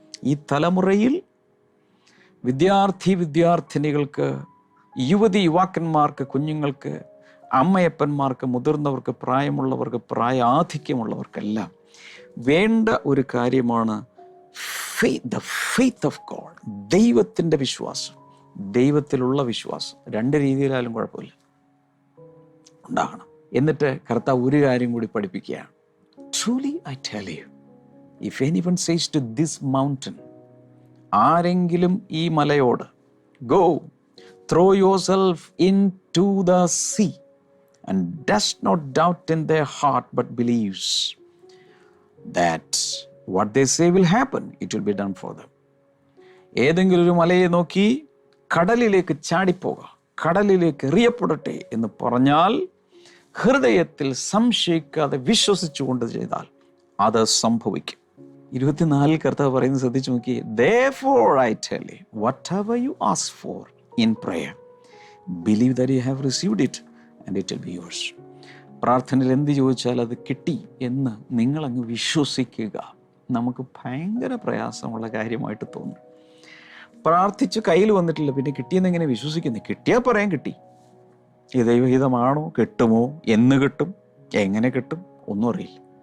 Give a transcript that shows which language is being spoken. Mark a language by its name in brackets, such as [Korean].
[Malayalam] ഈ തലമുറയിൽ വിദ്യാർത്ഥിനികൾക്ക്, യുവാക്കന്മാർക്ക്, കുഞ്ഞുങ്ങൾക്ക്, അമ്മയപ്പന്മാർക്ക്, മുതിർന്നവർക്ക്, പ്രായമുള്ളവർക്ക്, പ്രായാധിക്യമുള്ളവർക്കെല്ലാം വേണ്ട ഒരു കാര്യമാണ് [English] The faith of God. [Malayalam] ദൈവത്തിൻ്റെ വിശ്വാസം, ദൈവത്തിലുള്ള വിശ്വാസം. രണ്ട് രീതിയിലായാലും കുഴപ്പമില്ല, ഉണ്ടാകണം. എന്നിട്ട് കർത്താവ് ഒരു കാര്യം കൂടി പഠിപ്പിക്കുകയാണ്. [English] truly I tell you, if anyone says to this mountain, [Malayalam] ആരെങ്കിലും ഈ മലയോട്, [English] go, throw yourself into the sea, and does not doubt in their heart, but believes that what they say will happen, it will be done for them. [Malayalam] ഏതെങ്കിലും ഒരു മലയെ നോക്കി കടലിലേക്ക് ചാടിപ്പോക, കടലിലേക്ക് എറിയപ്പെടട്ടെ എന്ന് പറഞ്ഞാൽ, ഹൃദയത്തിൽ സംശയിക്കാതെ വിശ്വസിച്ചുകൊണ്ട് ചെയ്താൽ അത് സംഭവിക്കും. 24 കർത്താവ് പറയുന്നത് ശ്രദ്ധിച്ചു നോക്കിയേ. [English] Therefore I tell you, whatever you ask for in prayer, believe that you have received it, and it will be yours. [Malayalam] പ്രാർത്ഥനയിൽ എന്ത് ചോദിച്ചാൽ അത് കിട്ടി എന്ന് നിങ്ങളങ്ങ് വിശ്വസിക്കുക. നമുക്ക് ഭയങ്കര പ്രയാസമുള്ള കാര്യമായിട്ട് തോന്നും. പ്രാർത്ഥിച്ച് കയ്യിൽ വന്നിട്ടില്ല, പിന്നെ കിട്ടിയെന്ന് എങ്ങനെ വിശ്വസിക്കുന്നത്? കിട്ടിയാൽ പറയാൻ കിട്ടി. ഈ ദൈവഹിതമാണോ? കിട്ടുമോ? എന്ന് കിട്ടും? എങ്ങനെ കിട്ടും? ഒന്നും അറിയില്ല.